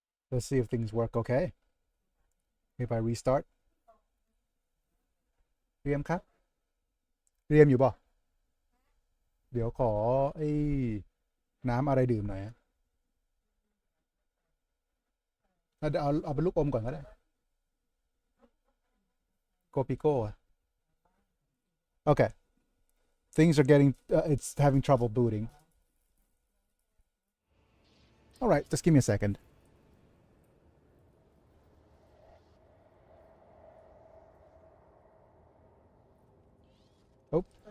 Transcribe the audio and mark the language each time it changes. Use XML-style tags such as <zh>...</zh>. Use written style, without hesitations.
<en>Let's see if things work okay. If I restart.</en> <th>เรียมครับเรียมอยู่ป่ะเดี๋ยวขอไอ้น้ำอะไรดื่มหน่อยฮะเอาเป็นลูกอมก่อนก็ได้โกปิโก้ Okay.</th> <en>Things are getting it's having trouble booting. All right, just give me a second. Oh.</en>